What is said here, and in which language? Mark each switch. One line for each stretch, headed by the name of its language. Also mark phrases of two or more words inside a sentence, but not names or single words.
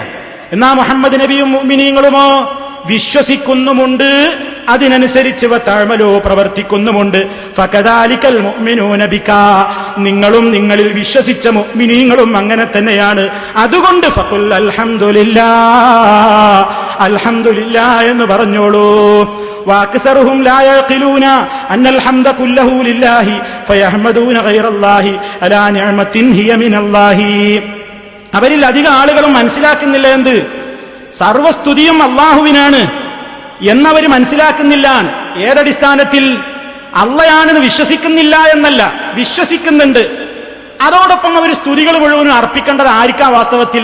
Malayalam: എന്നാ മുഹമ്മദ് നബിയും മുഅ്മിനീങ്ങളുമോ വിശ്വസിക്കുന്നുമുണ്ട്, അതിനനുസരിച്ച് വതഅമലൂ പ്രവർത്തിക്കുന്നുമുണ്ട്.
Arabic: فكذلك المؤمنون بك,
Malayalam: നിങ്ങളും നിങ്ങളിൽ വിശ്വസിച്ച മുഅ്മിനീങ്ങളും അങ്ങനെ തന്നെയാണ്. അതുകൊണ്ട്
Arabic: فقل الحمد لله، الحمد لله
Malayalam: എന്ന് പറഞ്ഞോളൂ.
Arabic: وأكثرهم لا يعقلون أن الحمد كله لله فيحمدون غير الله على نعمة هي من الله.
Malayalam: അവരിൽ അധിക ആളുകളും മനസ്സിലാക്കുന്നില്ല എന്ത്? സർവസ്തുതിയും അള്ളാഹുവിനാണ് എന്നവർ മനസ്സിലാക്കുന്നില്ല. ഏതടിസ്ഥാനത്തിൽ? അള്ളയാണെന്ന് വിശ്വസിക്കുന്നില്ല എന്നല്ല, വിശ്വസിക്കുന്നുണ്ട്. അതോടൊപ്പം അവർ സ്തുതികൾ മുഴുവനും അർപ്പിക്കേണ്ടത് ആർക്കാ വാസ്തവത്തിൽ?